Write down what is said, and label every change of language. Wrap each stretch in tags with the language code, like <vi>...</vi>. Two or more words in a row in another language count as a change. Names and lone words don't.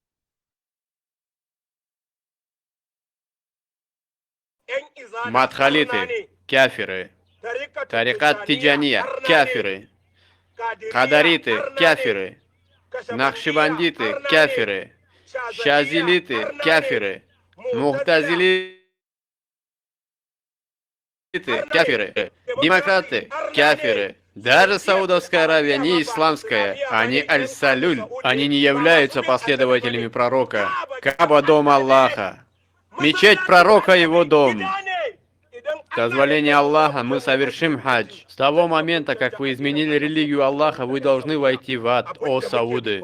<ar>مدخليتي كافرة طريقة تيجانية كافرة قدريتي كافرة نقشبنديتي كافرة شازيليتي كافرة معتزليتي كافرة демократы كافرة.</ar> <ru>Даже Саудовская Аравия не исламская, они аль-Салюль, они не являются последователями пророка. Каба — дом Аллаха. Мечеть пророка — его дом. С дозволения Аллаха мы совершим хадж. С того момента, как вы изменили религию Аллаха, вы должны войти в ад, о Сауды.</ru>